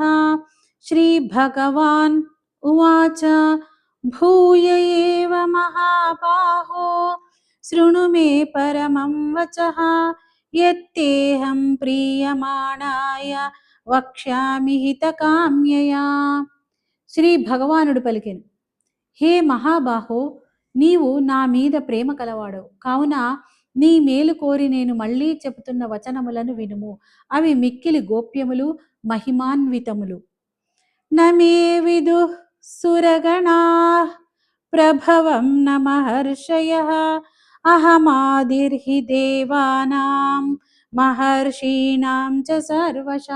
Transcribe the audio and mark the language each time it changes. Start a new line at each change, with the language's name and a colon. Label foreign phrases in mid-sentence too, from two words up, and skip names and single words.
Sanskrit: श्रीभगवान् उवाच भूय एव महाबाहो शृणु मे परमं वचः यत्तेऽहं प्रीयमाणाय वक्ष्यामि हितकाम्यया।
Telugu: శ్రీ భగవానుడు పలికెను, హే మహాబాహో, నీవు నా మీద ప్రేమ కలవాడవు కావున నీ మేలు కోరి నేను మళ్ళీ చెబుతున్న వచనములను వినుము. అవి మిక్కిలి గోప్యములు, మహిమాన్వితములు.
Sanskrit: నమే విదుః సురగణాః ప్రభవం న మహర్షయః అహమాదిర్హి దేవానాం మహర్షీణాం చ సర్వశః.